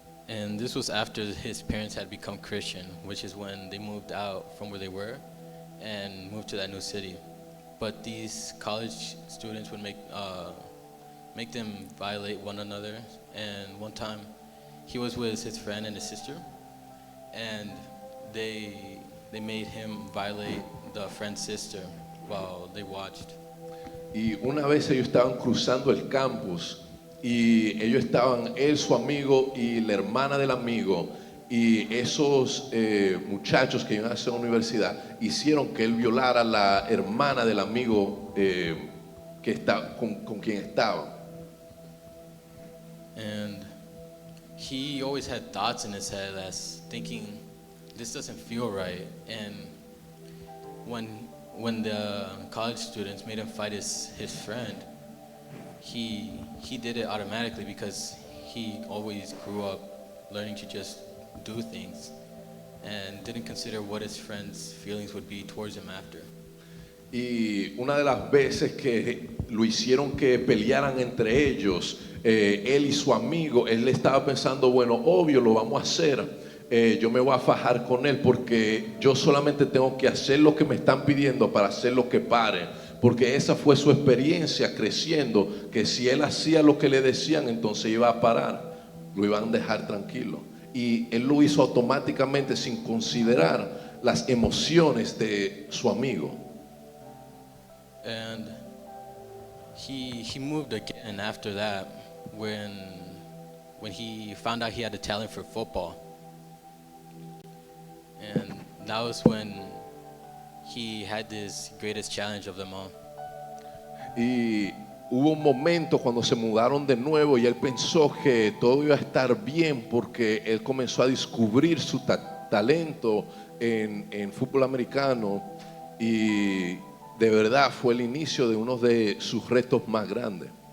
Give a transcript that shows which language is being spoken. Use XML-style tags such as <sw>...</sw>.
<en>And this was after his parents had become Christian, which is when they moved out from where they were and moved to that new city. But these college students would make make them violate one another. And one time, he was with his friend and his sister, and they made him violate the friend's sister while they watched.</en> <es>Y una vez ellos estaban cruzando el campus y ellos estaban, él, su amigo y la hermana del amigo, y esos muchachos que iban a hacer la universidad hicieron que él violara a la hermana del amigo que está, con quien estaba.</es> <en>And he always had thoughts in his head as thinking, this doesn't feel right. And when the college students made him fight his friend, he did it automatically because he always grew up learning to just do things and didn't consider what his friend's feelings would be towards him after.</en> <es>Y una de las veces que lo hicieron que pelearan entre ellos, él y su amigo, él estaba pensando, bueno, obvio, lo vamos a hacer. Yo me voy a fajar con él porque yo solamente tengo que hacer lo que me están pidiendo para hacer lo que pare. Porque esa fue su experiencia creciendo, que si él hacía lo que le decían, entonces iba a parar, lo iban a dejar tranquilo. Y él lo hizo automáticamente sin considerar las emociones de su amigo.</es> <en>And he moved again after that when he found out he had a talent for football. And that was when he had this greatest challenge of them all.</en> <es>Y hubo un momento cuando se mudaron de nuevo y él pensó que todo iba a estar bien porque él comenzó a descubrir su talento en fútbol americano y de verdad fue el inicio de uno de sus retos más grandes.</es>